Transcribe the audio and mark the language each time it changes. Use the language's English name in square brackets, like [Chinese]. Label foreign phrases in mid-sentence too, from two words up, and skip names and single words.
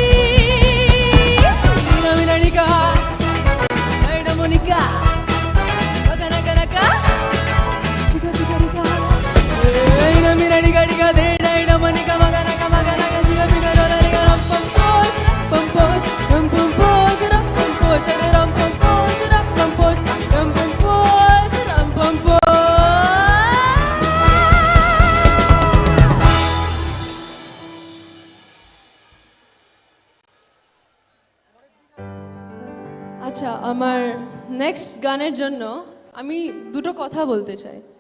[Bangla] मीना मीना निका, लर्ना मोनिका, अकनका, चिका पिकारिका। Ina Mina Nika, Lorna Monica, Akanaka, Chica Picarica, ram pam posh, ram pam posh, ram pam posh, ram pam posh, ram pam posh, ram pam posh. আচ্ছা, আমার নেক্সট গানের জন্য আমি দুটো কথা বলতে চাই।